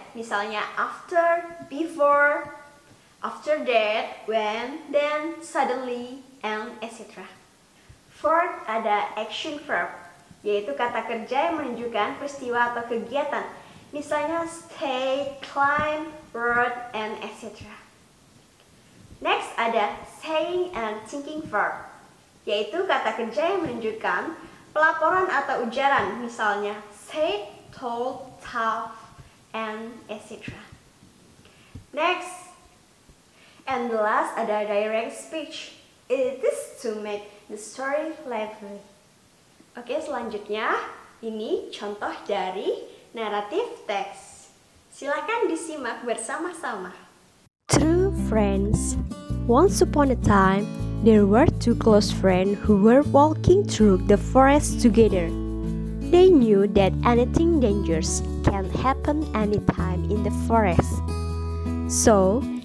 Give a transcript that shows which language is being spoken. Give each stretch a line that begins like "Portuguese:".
Indonesian: Misalnya after, before, after that, when, then, suddenly, and etc. Fourth, ada action verb, yaitu kata kerja yang menunjukkan peristiwa atau kegiatan. Misalnya stay, climb, rode, and etc. Next ada saying and thinking verb, yaitu kata kerja yang menunjukkan pelaporan atau ujaran. Misalnya said, told, thought, and etc.
English: Next, and the last
Indonesian: ada
English: direct speech. It is to make the story lively.
Indonesian: Oke, selanjutnya ini contoh dari narrative text. Silakan disimak bersama-sama.
English: True friends. Once upon a time, there were two close friends who were walking through the forest together. They knew that anything dangerous can happen anytime in the forest. So,